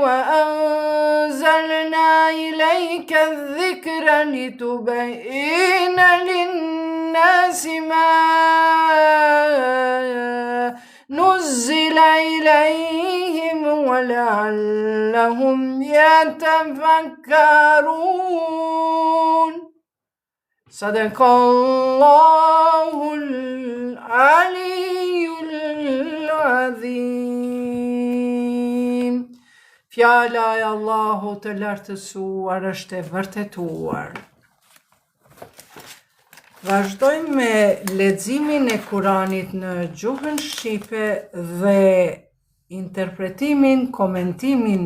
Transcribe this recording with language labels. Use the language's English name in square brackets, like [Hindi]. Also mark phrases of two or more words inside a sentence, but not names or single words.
[Arabic] وأنزلنا إليك الذكر لتبين للناس ما نزل إليهم ولعلهم يتفكرون صدق الله العلي العظيم. [Albanian] Fjala e Allahut të lartësuar është e vërtetuar. Vazhdojmë me leximin e Kuranit në gjuhën shqipe dhe interpretimin, komentimin